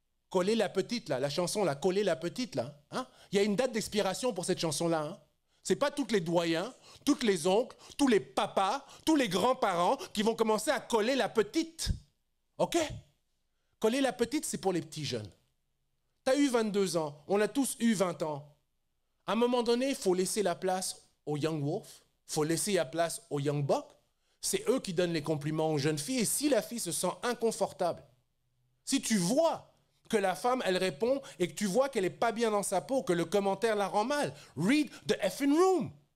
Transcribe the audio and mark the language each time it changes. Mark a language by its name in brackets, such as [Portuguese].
[French] Coller la petite, là, la chanson, là, coller la petite, là. Hein? Il y a une date d'expiration pour cette chanson-là. Hein? C'est pas tous les doyens, tous les oncles, tous les papas, tous les grands-parents qui vont commencer à coller la petite. OK? Coller la petite, c'est pour les petits jeunes. Tu as eu 22 ans, on a tous eu 20 ans. À un moment donné, il faut laisser la place aux Young Wolf, il faut laisser la place aux Young Buck. C'est eux qui donnent les compliments aux jeunes filles. Et si la fille se sent inconfortable, si tu vois que la femme, elle répond et que tu vois qu'elle n'est pas bien dans sa peau, que le commentaire la rend mal, [English] read the effing room.